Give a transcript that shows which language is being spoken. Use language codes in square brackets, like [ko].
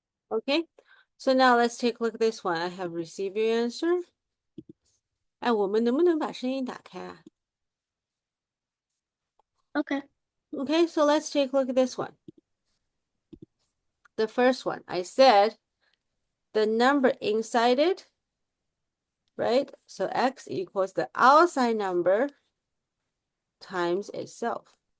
[en] Okay, so now let's take a look at this one. I have received your answer. [zh] 哎，我们能不能把声音打开啊？ [en] Okay. Okay, so let's take a look at this one. The first one, I said the number inside it, right? So x equals the outside number times itself.